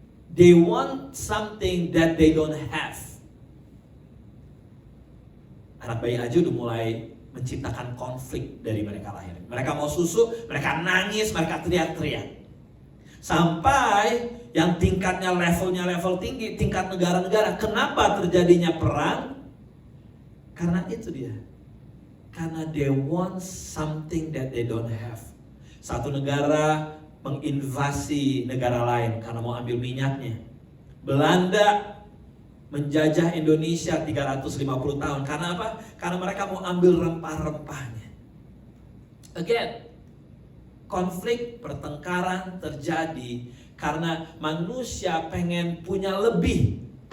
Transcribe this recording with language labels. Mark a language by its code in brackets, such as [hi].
[en] They want something that they don't have. [id] Anak bayi aja udah mulai menciptakan konflik dari mereka lahir. Mereka mau susu, mereka nangis, mereka teriak-teriak. Sampai yang tingkatnya level tinggi, tingkat negara-negara. Kenapa terjadinya perang? Karena itu dia. [en] Karena they want something that they don't have. [id] Satu negara menginvasi negara lain karena mau ambil minyaknya. Belanda menjajah Indonesia 350 tahun. Karena apa? Karena mereka mau ambil rempah-rempahnya. Again, konflik, pertengkaran terjadi karena manusia pengen punya lebih.